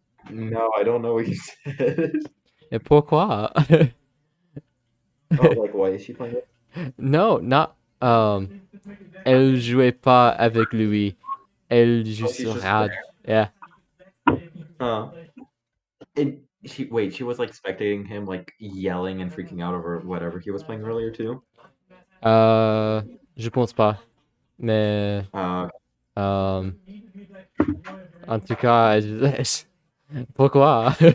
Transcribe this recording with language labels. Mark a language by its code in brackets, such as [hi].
[en] No, I don't know what you said. [fr] Et pourquoi? [en] Oh, like why is she playing it? No, not [fr] elle jouait pas avec lui. Elle juste [en] she's just [fr] regarde. [en] Yeah. Huh. And she was like spectating him, like yelling and freaking out over whatever he was playing earlier too. [fr] Je pense pas. Mais en tout cas, pourquoi?